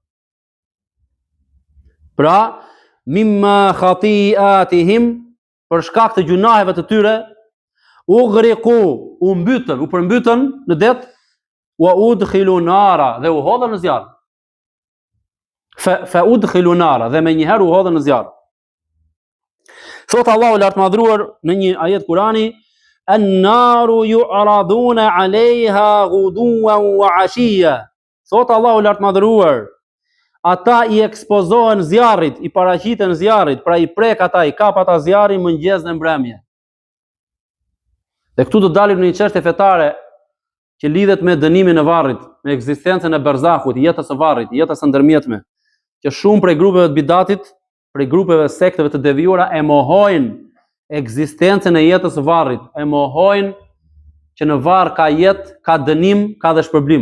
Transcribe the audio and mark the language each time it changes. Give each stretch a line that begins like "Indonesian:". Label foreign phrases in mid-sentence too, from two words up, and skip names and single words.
Albanian: Pra,
Arabic: مما خطيئاتهم,
Albanian: për shkak të gjunaheve të tyre, u përmbytën në det,
Arabic: وأدخلوا نارا,
Albanian: dhe u hodhën në zjarr.
Arabic: فأدخلوا نارا,
Albanian: dhe menjëherë u hodhën në zjarr. Thot Allahu lartëmadhëruar në një ajet Kurani:
Arabic: "النار يعرضون عليها غدوا وعشيا."
Albanian: Thot Allahu lartëmadhëruar, ata i ekspozohen zjarrit, i paraqiten zjarrit, pra i prek ata, i kap ata zjarri mëngjes dhe mbrëmje. Dhe këtu do dalim në një çështje fetare që lidhet me dënimin e varrit, me ekzistencën e barzahut, jetës së varrit, jetës së ndërmjetme, që shumë prej grupeve të bidatit, prej grupeve sekteve të devijuara e mohojnë ekzistencën e jetës së varrit, e mohojnë që në varr ka jetë, ka dënim, ka dhe shpërblim.